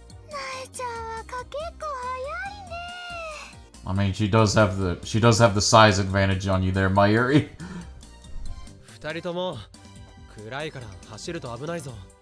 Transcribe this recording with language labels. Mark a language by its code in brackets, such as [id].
[ja] なえちゃんはかけっこ早いね。 [en] I mean, she does have the size advantage on you there, Mayuri. [ja] 二人とも暗いから走ると危ないぞ。